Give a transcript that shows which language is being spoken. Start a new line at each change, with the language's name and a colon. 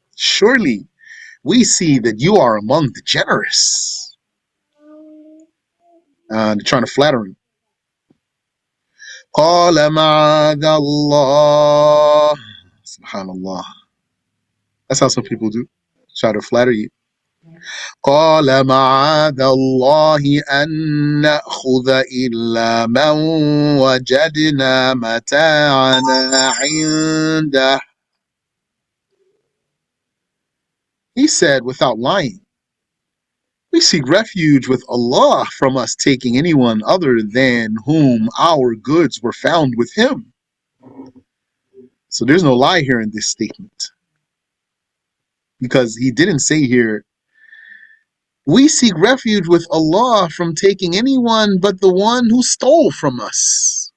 English: Surely we see that you are among the generous. They're trying to flatter him.
Arabic: قال معاذ الله. Subhanallah.
English: That's how some people do. Try to flatter you.
Arabic: قال معاذ الله أن نأخذ إلا من وجدنا متاعنا عنده.
English: He said without lying, we seek refuge with Allah from us taking anyone other than whom our goods were found with him. So there's no lie here in this statement. Because he didn't say here, we seek refuge with Allah from taking anyone but the one who stole from us.